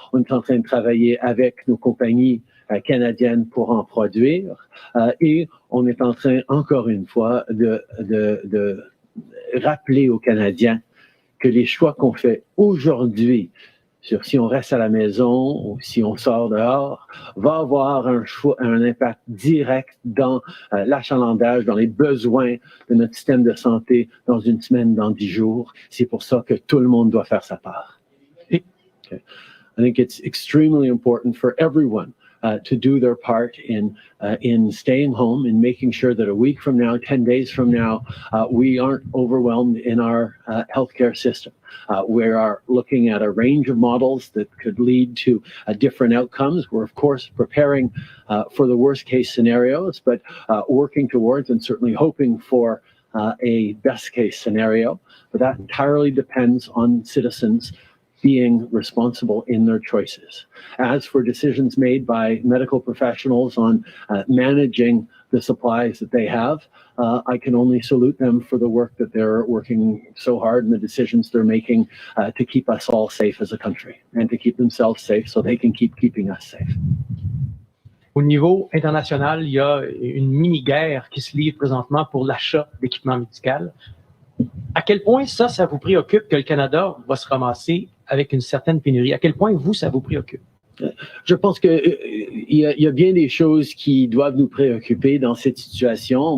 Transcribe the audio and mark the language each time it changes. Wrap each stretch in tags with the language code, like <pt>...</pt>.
<fr>On est en train de travailler avec nos compagnies canadiennes pour en produire et on est en train, encore une fois, de rappeler aux Canadiens que les choix qu'on fait aujourd'hui sur si on reste à la maison ou si on sort dehors, va avoir un impact direct dans l'achalandage, dans les besoins de notre système de santé dans une semaine, dans 10 jours. C'est pour ça que tout le monde doit faire sa part.</fr> <en>Okay. I think it's extremely important for everyone to do their part in staying home and making sure that a week from now, 10 days from now, we aren't overwhelmed in our healthcare system. We are looking at a range of models that could lead to different outcomes. We're, of course, preparing for the worst case scenarios, but working towards and certainly hoping for a best case scenario. But that entirely depends on citizens being responsible in their choices. As for decisions made by medical professionals on managing the supplies that they have, I can only salute them for the work that they're working so hard and the decisions they're making to keep us all safe as a country and to keep themselves safe so they can keep keeping us safe.</en> <fr>Au niveau international, il y a une mini-guerre qui se livre présentement pour l'achat d'équipements médicaux. À quel point ça vous préoccupe que le Canada va se ramasser avec une certaine pénurie? À quel point ça vous préoccupe? Je pense que il y a bien des choses qui doivent nous préoccuper dans cette situation.</fr>